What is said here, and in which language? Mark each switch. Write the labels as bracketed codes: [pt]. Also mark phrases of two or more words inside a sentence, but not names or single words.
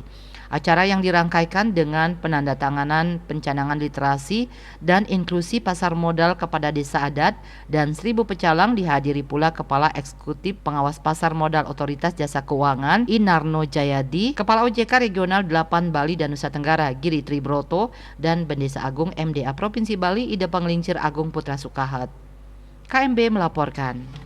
[id] Acara yang dirangkaikan dengan penandatanganan pencanangan literasi dan inklusi pasar modal kepada desa adat dan 1.000 pecalang dihadiri pula Kepala Eksekutif Pengawas Pasar Modal Otoritas Jasa Keuangan Inarno Jayadi, Kepala OJK Regional 8 Bali dan Nusa Tenggara Giri Tribroto, dan Bendesa Agung MDA Provinsi Bali Ida Panglincir Agung Putra Sukahat. KMB melaporkan.